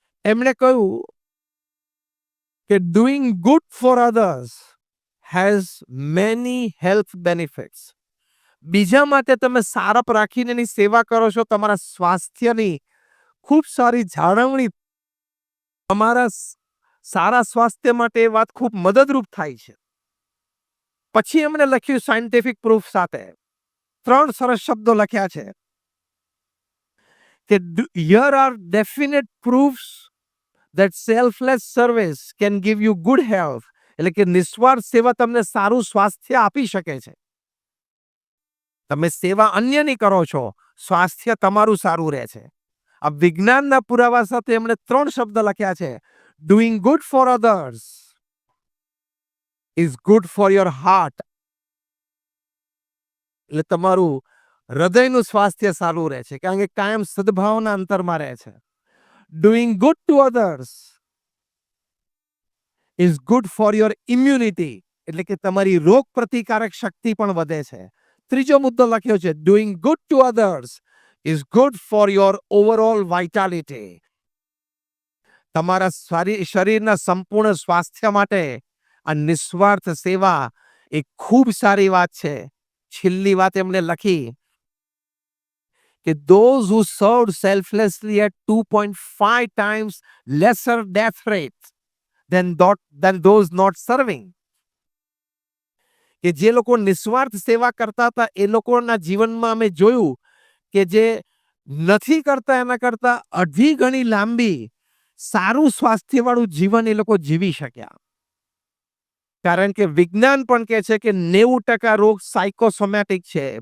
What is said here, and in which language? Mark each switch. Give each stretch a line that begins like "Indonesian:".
Gujarati: એમણે કહ્યું કે
English: Doing good for others has many health benefits.
Gujarati: બીજા માટે તમે સારપ રાખીને એની સેવા કરો છો, તમારા સ્વાસ્થ્યની ખૂબ સારી જાળવણી, તમારા સારા સ્વાસ્થ્ય માટે એ વાત ખૂબ મદદરૂપ થાય છે. પછી એમણે લખ્યું સાયન્ટિફિક પ્રૂફ સાથે 3 સરસ શબ્દો લખ્યા છે કે
English: here are definite proofs that selfless service can give you good health.
Gujarati: એટલે કે નિસ્વાર્થ સેવા તમને સારું સ્વાસ્થ્ય આપી શકે છે. તમે સેવા અન્યની કરો છો, સ્વાસ્થ્ય તમારું સારું રહે છે. આ વિજ્ઞાનના પુરાવા સાથે એમણે 3 શબ્દ લખ્યા છે.
English: Doing good for others is good for your heart.
Gujarati: એટલે તમારું હૃદયનું સ્વાસ્થ્ય સારું રહે છે, કારણ કે કાયમ સદભાવના અંતરમાં રહે છે.
English: Doing good to others is good for your immunity.
Gujarati: એટલે કે તમારી રોગ પ્રતિકારક શક્તિ પણ વધે છે. ત્રીજો મુદ્દો લખ્યો છે
English: Doing good to others is good for your overall vitality.
Gujarati: તમારા શરીરના સંપૂર્ણ સ્વાસ્થ્ય માટે આ નિસ્વાર્થ સેવા એ ખૂબ સારી વાત છે. છેલ્લી વાત એમણે લખી કે
English: those who served selflessly at 2.5 times lesser death rate than those not serving.
Gujarati: કે જે લોકો નિસ્વાર્થ સેવા કરતા હતા એ લોકોના જીવનમાં અમે જોયું કે જે નથી કરતા એના કરતા અઢી ગણી લાંબી સારું સ્વાસ્થ્યવાળું જીવન એ લોકો જીવી શક્યા. કારણ કે વિજ્ઞાન પણ કહે છે કે 90% રોગ સાયકોસોમેટિક છે.